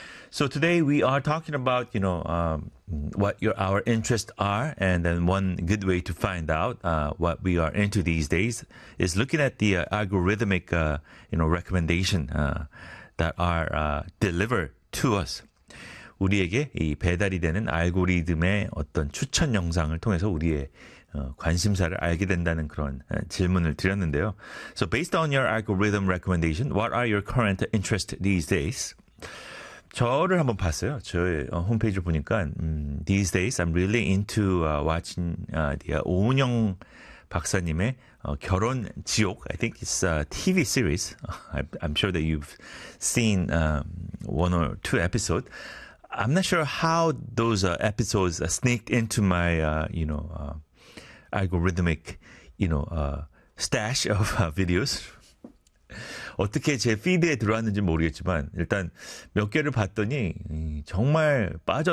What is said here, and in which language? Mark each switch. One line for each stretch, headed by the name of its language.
English: So today we are talking about, you know, what our interests are. And then one good way to find out what we are into these days is looking at the algorithmic, you know, recommendation that are delivered to us.
Korean: 우리에게 이 배달이 되는 알고리즘의 어떤 추천 영상을 통해서 우리의 관심사를 알게 된다는 그런 질문을 드렸는데요.
English: So based on your algorithm recommendation, what are your current interests these days?
Korean: 저를 한번 봤어요. 저의 홈페이지를 보니까
English: these days I'm really into watching the 오은영 박사님의 결혼 지옥. I think it's a TV series. I'm sure that you've seen one or two episodes. I'm not sure how those episodes sneaked into my, you know, algorithmic, you know, stash of videos.
Korean: 어떻게 제 피드에 들어왔는지 모르겠지만 일단 몇 개를 봤더니 정말 빠져.